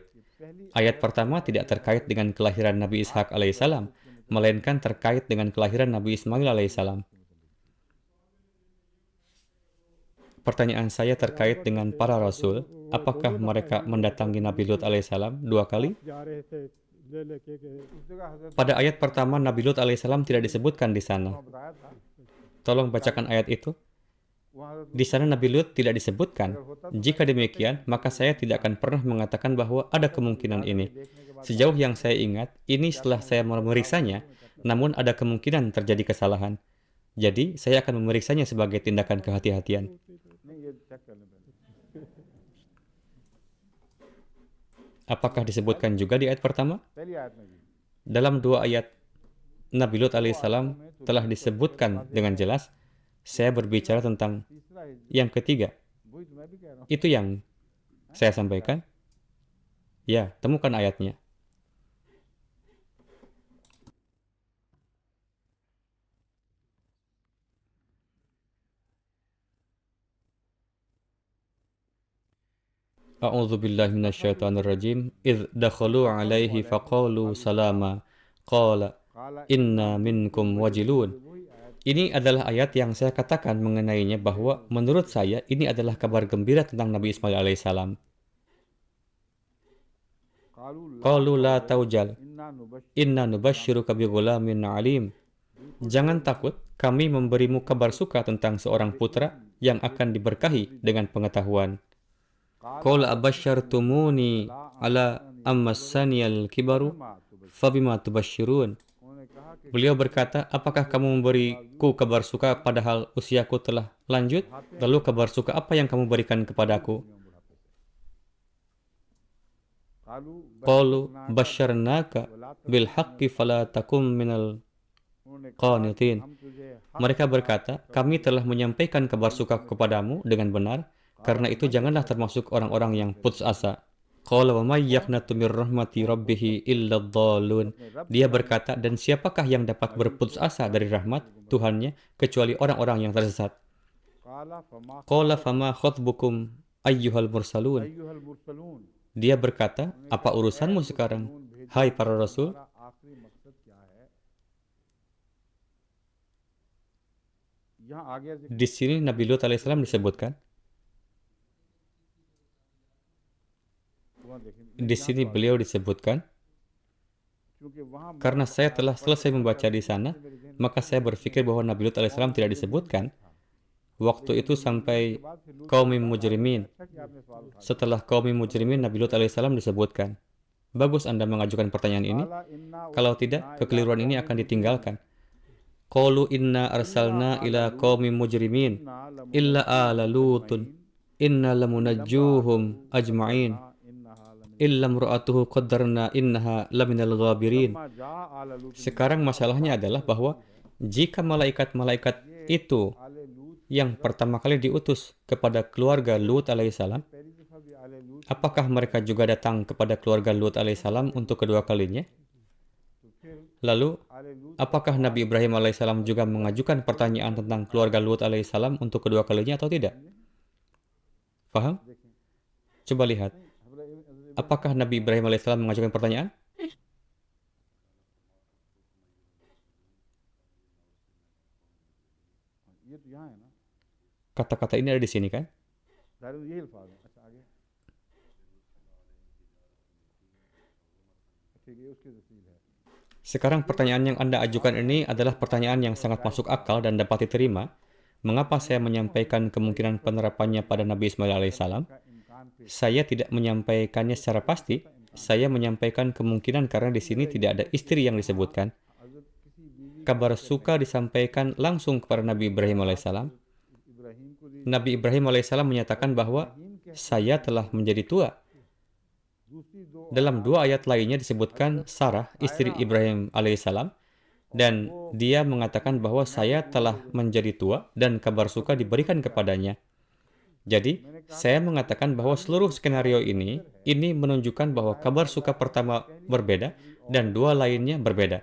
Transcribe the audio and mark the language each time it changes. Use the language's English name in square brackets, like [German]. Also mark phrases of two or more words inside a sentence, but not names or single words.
[Indonesian] Ayat pertama tidak terkait dengan kelahiran Nabi Ishak alaihissalam, melainkan terkait dengan kelahiran Nabi Ismail alaihissalam. Pertanyaan saya terkait dengan para rasul, apakah mereka mendatangi Nabi Lut alaihissalam 2 kali? Pada ayat pertama Nabi Lut alaihissalam tidak disebutkan di sana. [Urdu] بتایا تھا [Indonesian] Tolong bacakan ayat itu. [Urdu] वहाँ [Indonesian] Di sana Nabi Lut tidak disebutkan. Jika demikian, maka saya tidak akan pernah mengatakan bahwa ada kemungkinan ini. Sejauh yang saya ingat, ini setelah saya memeriksanya, namun ada kemungkinan terjadi kesalahan. Jadi, saya akan memeriksanya sebagai tindakan kehati-hatian. [Urdu] نہیں یہ چیک کر لیں پہلے [Indonesian] Apakah disebutkan juga di ayat pertama? [Urdu] پہلی آیت میں بھی [Indonesian] Dalam 2 ayat Nabi Lut alaihissalam telah disebutkan dengan jelas. Saya berbicara tentang [Urdu] تیسرا ہے [Indonesian] yang ketiga. [Urdu] وہی تو میں بھی کہہ رہا ہوں [Indonesian] Itu yang saya sampaikan. Ya, temukan ayatnya. [Arabic] أعوذ بالله من الشيطان الرجيم. إذ دخلوا عليه فقالوا سلاما. Qala काला إنا منكم وجلون. [Urdu] وہی آیت [Indonesian] Ini adalah ayat yang saya katakan mengenainya bahwa menurut saya ini adalah kabar gembira tentang Nabi Ismail alaihissalam. [Arabic] قالوا لا توجل إنا نبش إنا نبشرك بغلام عليم. [Indonesian] Jangan takut, kami memberimu kabar suka tentang seorang putra yang akan diberkahi dengan pengetahuan. [Arabic] قال أبشرتموني على أن مسني الكبر فبم تبشرون. [Urdu] انہوں نے کہا کہ [Indonesian] Beliau berkata, apakah kamu memberiku kabar suka padahal usiaku telah lanjut? Lalu kabar suka apa yang kamu berikan kepadaku? [Arabic] قالوا بشرناك بالحق فلا تكن من [Urdu] انہوں نے کہا [Arabic] qanitin. [Urdu] ہم تجھے [Indonesian] Mereka berkata, kami telah menyampaikan kabar suka kepadamu dengan benar, karena itu janganlah termasuk orang-orang yang putus asa. [Arabic] قال ومن يقنط من رحمة ربه إلا الضالون. [Indonesian] Dia berkata, dan siapakah yang dapat berputus asa dari rahmat Tuhannya kecuali orang-orang yang tersesat. [Arabic] قال فما قال فما خطبكم أيها المرسلون. أيها المرسلون [Indonesian] Dia berkata, apa urusanmu sekarang, hai para rasul? [Urdu] ہمارا آخری مقصد کیا ہے یہاں آگے ذکر [Indonesian] Di sini Nabi Lut alaihissalam disebutkan. [Urdu] ہوا دیکھیں [Indonesian] Di sini beliau disebutkan. [Urdu] کیونکہ وہاں [Indonesian] Karena saya telah selesai membaca di sana, maka saya berpikir bahwa Nabi Lut alaihissalam tidak disebutkan. Waktu itu sampai kaum mujrimin. [Urdu] اچھا کہ آپ نے سوال اٹھایا [Indonesian] Setelah kaum mujrimin, Nabi Lut alaihissalam disebutkan. Bagus Anda mengajukan pertanyaan ini. [Arabic] قال إنا [Indonesian] Kalau tidak, kekeliruan ini akan ditinggalkan. [Arabic] قالوا إنا أرسلنا إلى قوم مجرمين إلا آل لوط إنا لمنجوهم أجمعين إلا امرأته قدرنا إنها لمن الغابرين. جا آل لوط [Indonesian] Sekarang masalahnya adalah bahwa jika malaikat-malaikat itu [Urdu] آل لوط [Indonesian] yang pertama kali diutus kepada keluarga Lut alaihissalam, [Urdu] پہلی دفعہ بھی آل لوط [Indonesian] apakah mereka juga datang kepada keluarga Lut alaihissalam untuk kedua kalinya? [Urdu] تو پھر [Indonesian] Lalu, [Urdu] آل لوط [Indonesian] apakah Nabi Ibrahim alaihissalam juga mengajukan pertanyaan tentang keluarga Lut alaihissalam untuk kedua kalinya atau tidak? Faham? [Urdu] देखें [Indonesian] Coba lihat. Apakah Nabi Ibrahim alaihissalam mengajukan pertanyaan? [Urdu] یہ تو یہاں ہے نا [Indonesian] Kata-kata ini ada di sini kan? [Urdu] دارو یہی الفاظ ہے اچھا آگے ٹھیک ہے اس کی تفصیل ہے [Indonesian] Sekarang pertanyaan yang Anda ajukan ini adalah pertanyaan yang sangat masuk akal dan dapat diterima. Mengapa saya menyampaikan kemungkinan penerapannya pada Nabi Ismail alaihissalam? [Urdu] کا امکان پے [Indonesian] Saya tidak menyampaikannya secara pasti. Saya menyampaikan kemungkinan karena di sini tidak ada istri yang disebutkan. [Urdu] حضرت کسی بیوی [Indonesian] Kabar suka disampaikan langsung kepada Nabi Ibrahim alaihissalam. [Urdu] ابراہیم کو دی [Indonesian] Nabi Ibrahim alaihissalam menyatakan bahwa saya telah menjadi tua. [Urdu] دوسری دو [Indonesian] Dalam 2 ayat lainnya disebutkan Sarah, istri Ibrahim alaihissalam, dan dia mengatakan bahwa saya telah menjadi tua dan kabar suka diberikan kepadanya. Jadi, saya mengatakan bahwa seluruh skenario ini menunjukkan bahwa kabar suka pertama berbeda dan 2 lainnya berbeda.